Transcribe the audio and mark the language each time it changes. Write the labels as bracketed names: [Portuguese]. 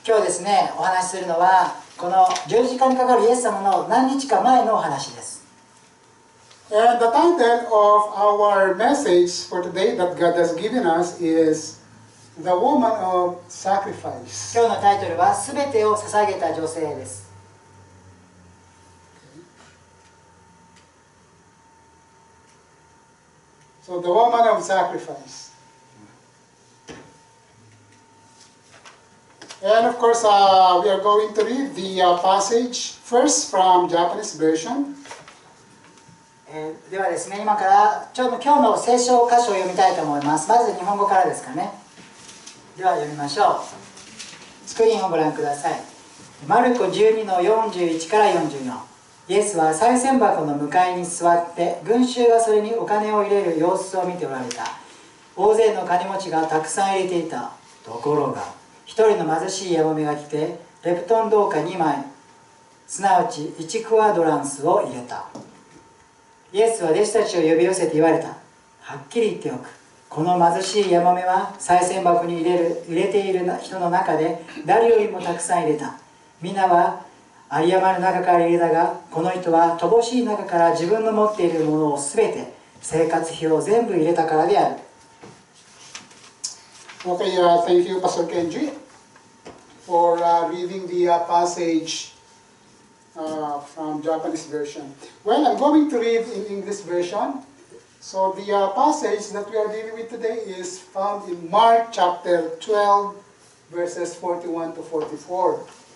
[Japanese] 今日ですね、お話しするのはこの十字架にかかるイエス様の何日か前のお話です。 [English] And the title of our message for today that God has given us is The Woman of Sacrifice. [Japanese] 今日のタイトルはすべてを捧げた女性です。 [English] So the woman of sacrifice. And of course, we are going to read the passage first from Japanese version. [Japanese] ではですね、今から今日の聖書箇所を読みたいと思います。まず日本語からですかね。では読みましょう。スクリーンをご覧ください。マルコ12の41から44。イエスは賽銭箱の向かいに座って群衆がそれにお金を入れる様子を見ておられた。大勢の金持ちがたくさん入れていた。ところが一人の貧しいヤモメが来てレプトン銅貨2枚、すなわち1クワドランスを入れた。イエスは弟子たちを呼び寄せて言われた。はっきり言っておく。この貧しいヤモメは賽銭箱に入れている人の中で誰よりもたくさん入れた。皆は有り余る中から入れたが、この人は乏しい中から自分の持っているものをすべて、生活費を全部入れたからである。 [English] Okay, thank you, Pastor Kenji, for reading the passage from Japanese version. Well, I'm going to read in English version. So the passage that we are dealing with today is found in Mark chapter 12, verses 41 to 44.